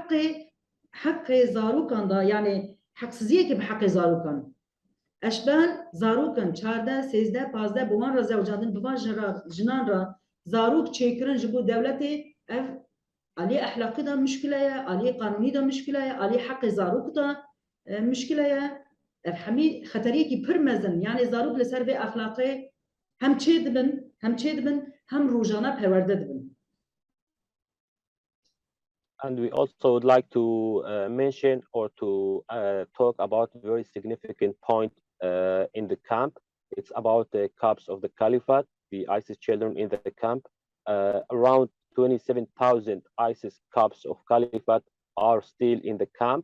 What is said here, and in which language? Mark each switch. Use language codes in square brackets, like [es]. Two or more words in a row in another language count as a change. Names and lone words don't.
[ku] حق زاروكان دا يعني حق سزيكي بحق زاروكان اشبال زاروکن 14 13 15 بوان را زوجاندن بوان جنان را زاروک چیکرن جبو دولتی اف علی اخلاقی دا مشکله علی قانونی دا مشکله علی حق زاروک دا مشکله اف همی خطری کی پر مزن یعنی زاروک لسر به اخلاقی هم چه دبن هم روزانه پرورده دبن. [en] And we also would like to mention or to talk about a very significant point in the camp. It's about the cubs of the Caliphate, the ISIS children in the camp. Around 27,000 ISIS cubs of Caliphate are still in the camp.